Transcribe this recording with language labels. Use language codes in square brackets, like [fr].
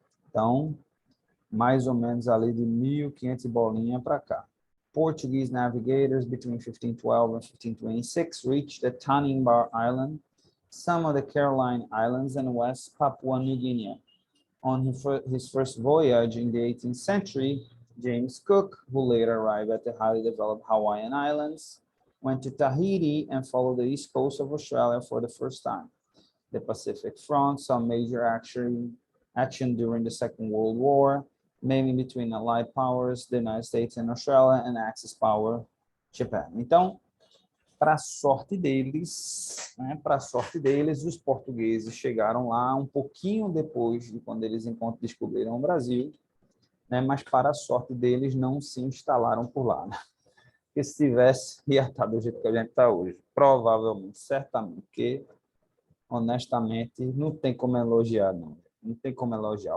[pt] Então, mais ou menos ali de 1500 bolinha para cá. [en] Portuguese navigators between 1512 and 1526 reached the Tanimbar Island, some of the Caroline Islands, and West Papua New Guinea. On his first voyage in the 18th century, James Cook, who later arrived at the highly developed Hawaiian Islands, went to Tahiti and followed the east coast of Australia for the first time. The Pacific Front saw major action during the Second World War, mainly between Allied powers, the United States and Australia, and Axis power, Japan. [pt] Então, para sorte deles, né, para sorte deles, os portugueses chegaram lá um pouquinho depois de quando eles descobriram o Brasil, né, mas para a sorte deles não se instalaram por lá, né? Porque se tivesse, ia estar do jeito que a gente está hoje. Provavelmente, certamente, porque, honestamente, não tem como elogiar, não. Não tem como elogiar.